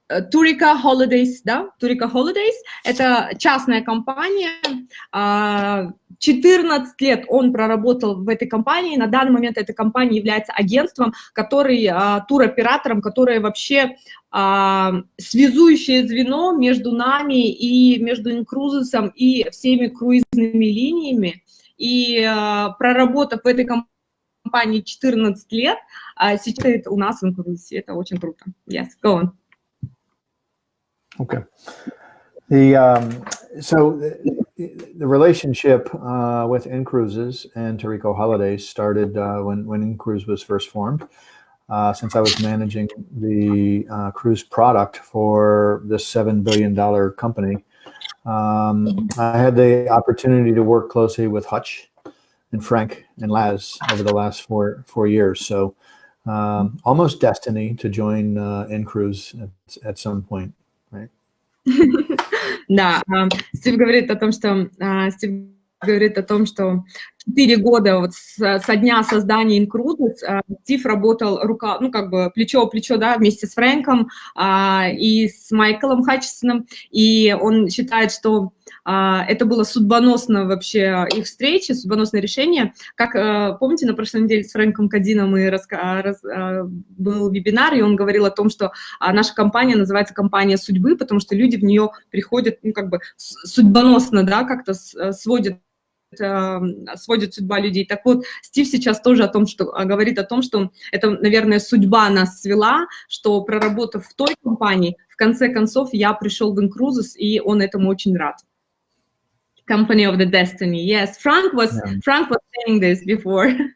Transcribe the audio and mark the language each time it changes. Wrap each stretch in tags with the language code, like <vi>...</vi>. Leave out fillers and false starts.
<ru>Turika Holidays, да, Turika Holidays, это частная компания, 14 лет он проработал в этой компании, на данный момент эта компания является агентством, который, туроператором, которое вообще связующее звено между нами и между INCRUISES и всеми круизными линиями, и проработав в этой компании 14 лет, сейчас у нас в INCRUISES, это очень круто.</ru> <en>Yes, go on. Okay. So the relationship with INCRUISES and Turika Holidays started when INCRUISES was first formed. Since I was managing the cruise product for this $7 billion company, I had the opportunity to work closely with Hutch and Frank and Laz over the last four years. So almost destiny to join INCRUISES at some point. Right.</en> <ru>Да, Стив говорит о том, что 4 года вот со дня создания INCRUISES Стив работал плечо в плечо, да, вместе с Фрэнком и с Майклом Хатчисоном, и он считает, что это было судьбоносно вообще их встречи, судьбоносное решение. Как помните, на прошлой неделе с Фрэнком Кадином был вебинар, и он говорил о том, что наша компания называется компания судьбы, потому что люди в нее приходят, судьбоносно, да, как-то сводит судьба людей. Так вот, Стив сейчас тоже говорит о том, что это, наверное, судьба нас свела, что проработав в той компании, в конце концов я пришел в INCRUISES, и он этому очень рад.</ru> <en>Company of the Destiny. Yes, Frank was saying this before.</en>